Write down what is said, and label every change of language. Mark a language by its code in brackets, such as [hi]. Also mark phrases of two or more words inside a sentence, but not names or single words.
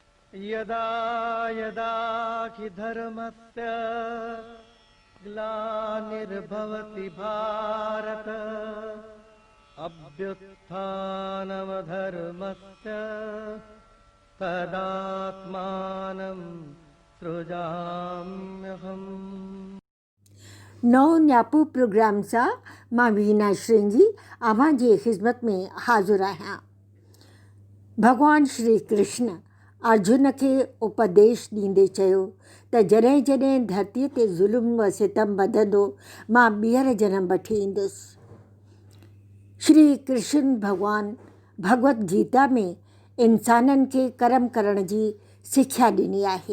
[sa] यदा यदा हि धर्मस्य ग्लानिर्भवति भारत अभ्युत्थानमधर्मस्य तदात्मानं सृजाम्यहम्। [sd] नौ न्यापू प्रोग्रामचा मां वीना श्रेंगी आम्हा जे खिदमत में हाज़ुर आहियां। भगवान श्री कृष्ण अर्जुन खे उपदेश ॾींदे चयो त जॾहिं जॾहिं धरतीअ ते ज़ुल्म व सितम वधंदो मां ॿीहर जनम वठी ईंदुसि। श्री कृष्ण भगवान भगवत गीता में इंसाननि खे कर्म करण जी सिख्या ॾिनी आहे।